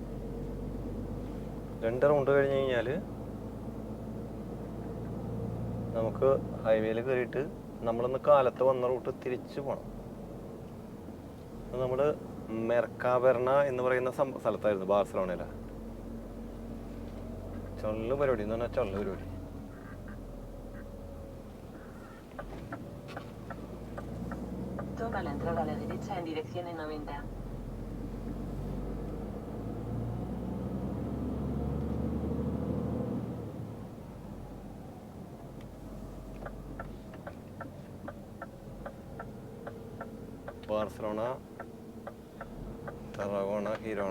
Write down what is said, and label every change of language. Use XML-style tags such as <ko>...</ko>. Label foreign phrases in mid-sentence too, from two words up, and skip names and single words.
<ml>2 റൗണ്ട് കഴിഞ്ഞ് കഴിഞ്ഞാൽ നമുക്ക് ഹൈവേയിൽ കയറിയിട്ട് നമ്മളിന്ന് കാലത്ത് വന്ന റൂട്ട് തിരിച്ചു പോകണം. നമ്മൾ മെർക്കാബെർണ എന്ന് പറയുന്ന സ്ഥലത്തായിരുന്നു ബാർസലോണയില. ചൊല്ല് പരിപാടി എന്ന് പറഞ്ഞാൽ ചൊല്ല് പരിപാടി.</ml> <es>Toma la entrada a la derecha en dirección en 90.</es> <ml>ബാർസലോണ, തറവോണ, ഹിരോണ.</ml>